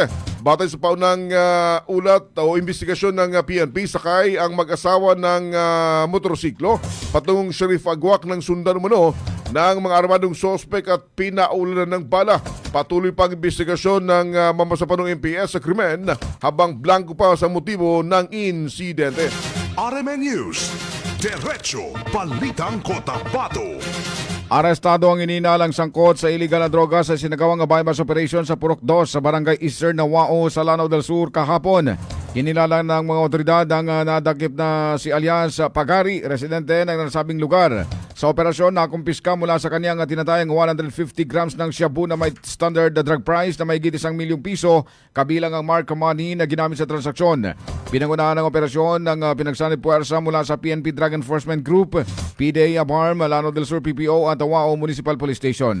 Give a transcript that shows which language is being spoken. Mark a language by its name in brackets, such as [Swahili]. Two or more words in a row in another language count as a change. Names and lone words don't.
[Filipino] Batay sa paunang ulat o investigasyon ng PNP, sakay ang mag-asawa ng motorsiklo patungong Sheriff Aguac ng sundan umano ng mga armadong sospek at pinaulanan ng bala. Patuloy pang investigasyon ng Mamasapanong MPS sa krimen habang blanco pa sa motibo ng insidente. RMN News, Diretso Balitang Cotabato. Arestado ang ininalang sangkot sa iligal na droga sa sinagawang [English] bypass operation [Filipino] sa Purok 2 sa Barangay Eastern Nawao sa Lanao del Sur kahapon. Kinilala ng mga otoridad ang nadakip na si alias Pagari, residente ng nasabing lugar. Sa operasyon, nakumpiska mula sa kanyang tinatayang 150 grams ng shabu na may [English] standard drug price [Filipino] na may 1 milyong piso, kabilang ang [English] mark money [Filipino] na ginamit sa transaksyon. Pinangunahan ng operasyon ng pinagsanib puwersa mula sa PNP Drug Enforcement Group, PDA Abarm, Lanao del Sur PPO at Awao Municipal Police Station.